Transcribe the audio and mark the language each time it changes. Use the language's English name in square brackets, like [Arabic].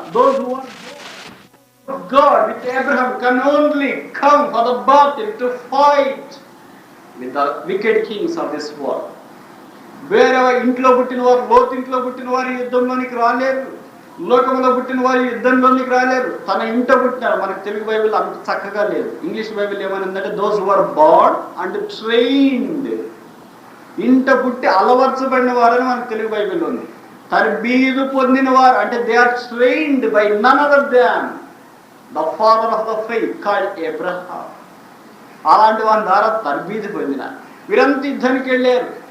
[English] Those who are God with Abraham can only come for the battle to fight with the wicked kings of this world. [Telugu] వేరే ఇంట్లో పుట్టిన వారు, లోతు ఇంట్లో పుట్టిన వారు యుద్ధంలోనికి రాలేరు, లోకంలో పుట్టిన వారు యుద్ధంలోనికి రాలేరు. తన ఇంట పుట్టినారు. మనకు తెలుగు బైబిల్ అంత చక్కగా లేదు. English Bible ఏమనిందంటే [English] those who are born and trained. [Telugu] ఇంట పుట్టి అలవర్చబడిన వారని మనకు తెలుగు బైబిల్ ఉంది. తర్బీదు పొందిన వారు అంటే [English] They are trained by none other than the father of the faith called Abraham. [Telugu] అలాంటి వారి ద్వారా తర్బీదు పొందినారు. వీరంతా యుద్ధానికి వెళ్ళారు.